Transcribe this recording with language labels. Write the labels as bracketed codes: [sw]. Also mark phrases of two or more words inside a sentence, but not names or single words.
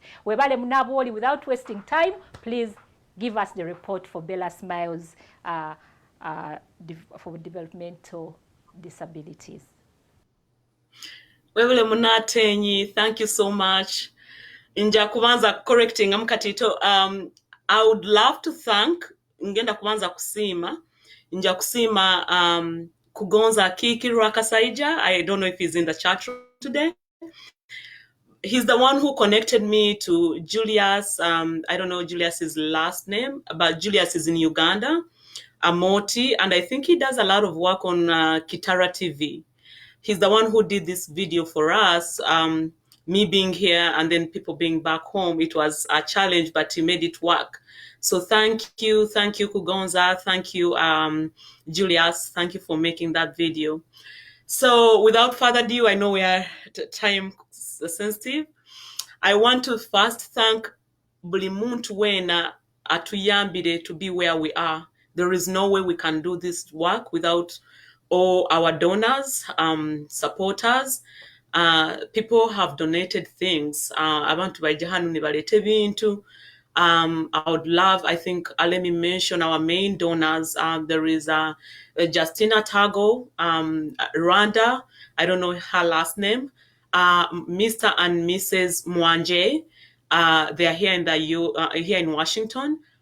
[nyo] Webale Abwooli, [en] without wasting time, please give us the report for Bella Smiles for developmental disabilities. [nyo] Webale Munatenyi, [en] thank you so much. [nyo] Inja kubanza correcting amkatito. [en] I would love to thank [nyo] ngenda kubanza kusima inja kusima [en] Kugonza Kiki Rakasaija. I don't know if he's in the chat room today. He's the one who connected me to Julius. I don't know Julius's last name, but Julius is in Uganda, Amoti, and I think he does a lot of work on Kitara TV. He's the one who did this video for us. Me being here and then people being back home, it was a challenge, but he made it work. So thank you, Kugonza, thank you, Julius, thank you for making that video. So without further ado, I know we are time sensitive. I want to first thank [nyo] buli muntu wena atuyambire [en] to be where we are. There is no way we can do this work without all our donors, supporters. People have donated things. [nyo] Abantu bajahanu nibalete bintu. [en] I would love, I think, let me mention our main donors. There is Justina Tago, Rwanda, I don't know her last name, Mr. and Mrs. Mwanje. They are here here in Washington.